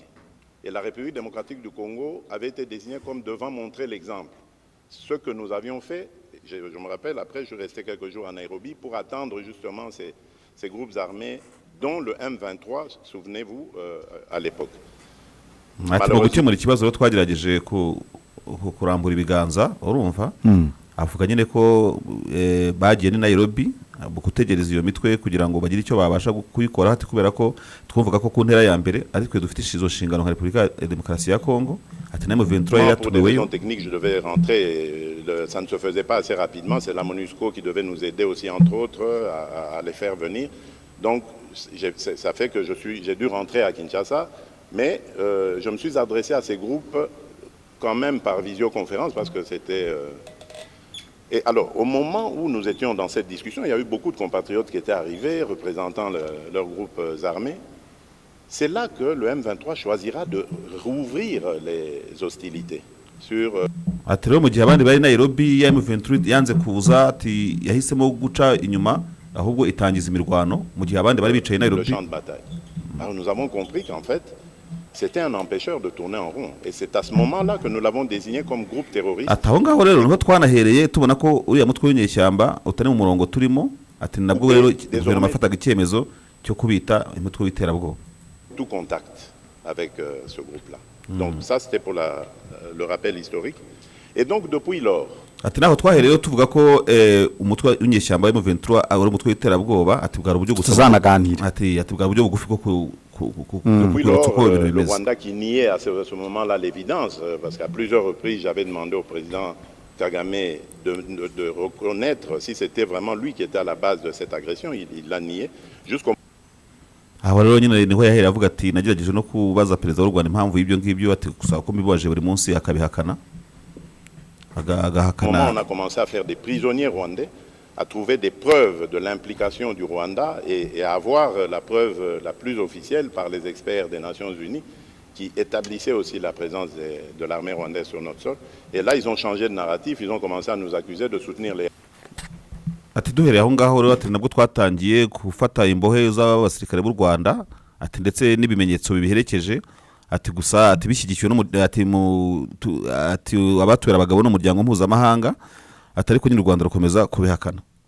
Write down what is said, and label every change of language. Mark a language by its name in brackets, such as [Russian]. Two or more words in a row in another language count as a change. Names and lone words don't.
[French] Et la République démocratique du Congo avait été désignée comme devant montrer l'exemple. Ce que nous avions fait, je me rappelle, après je suis resté quelques jours à Nairobi pour attendre justement ces groupes armés, dont le M23, souvenez-vous, à l'époque. [Kinyarwanda] Ati gukemura ikibazo rero twagerageje kurambura ibiganza urumva avuga nyine ko bagiye ni Nairobi gutegereza iyo mitwe kugira ngo bagire icyo babasha kuyikora, hati kubera ko twumvaga ko ku ntera ya mbere ari twe dufite izo nshingano nka Repubulika ya Demokarasi ya Kongo. Ati na M23 [French] yatuweyo technique, je devais rentrer, ça ne se faisait pas assez rapidement, c'est la MONUSCO qui devait nous aider aussi entre autres à les faire venir. Donc ça fait que j'ai dû rentrer à Kinshasa, mais je me suis adressé à ces groupes quand même par visioconférence parce que c'était et alors, au moment où nous étions dans cette discussion, il y a eu beaucoup de compatriotes qui étaient arrivés, représentant leurs groupes armés. C'est là que le M23 choisira de rouvrir les hostilités sur... [Kinyarwanda] Ati rero mu gihe abandi bari Nairobi ya M23 yanze kuza, ati yahisemo guca inyuma ahubwo itangiza imirwano mu gihe abandi bari bicaye Nairobi. [French] Le champ de bataille. Alors nous avons compris qu'en fait, c'était un empêcheur de tourner en rond. Et c'est à ce moment-là que nous l'avons désigné comme groupe terroriste. [Kinyarwanda] Ati aho ngaho rero niho twanahereye tubona ko uriya mutwe w'inyeshyamba utari mu murongo turimo. Ati nabwo rero guverinoma afataga icyemezo cyo kubita umutwe w'iterabwoba. [French] Tout contact avec ce groupe-là. Donc ça c'était pour le rappel historique. Et donc depuis lors, [Kinyarwanda] ati naho twahereye tuvuga ko umutwe w'inyeshyamba M23 ari umutwe w'iterabwoba, ati bwari uburyo gusanaganira. Ati bwari uburyo bugufi ko [French] depuis lors, le Rwanda qui niait à ce moment-là l'évidence, parce qu'à plusieurs reprises j'avais demandé au président Kagame de reconnaître si c'était vraiment lui qui était à la base de cette agression, il l'a nié jusqu'au [Kinyarwanda] aho rero nyine niho yahereye avuga ati nagerageje no kubaza perezida w'u Rwanda impamvu y'ibyo ngibyo, ati gusa ko mbibaje buri munsi akabihakana. [French] On a commencé à faire des prisonniers rwandais, à trouver des preuves de l'implication du Rwanda et à avoir la preuve la plus officielle par les experts des Nations Unies qui établissaient aussi la présence de l'armée rwandaise sur notre sol. Et là, ils ont changé de narratif, ils ont commencé à nous accuser de soutenir les... [Kinyarwanda] Ati duhereye aho ngaho rero ati nabwo twatangiye gufata imbohe z'abasirikare b'u Rwanda, ati ndetse n'ibimenyetso bibiherekeje, ati gusa ati bishyigikiwe ati abatwera abagabo n'umuryango mpuzamahanga, atari ko nyine u Rwanda rukomeza kubihakana.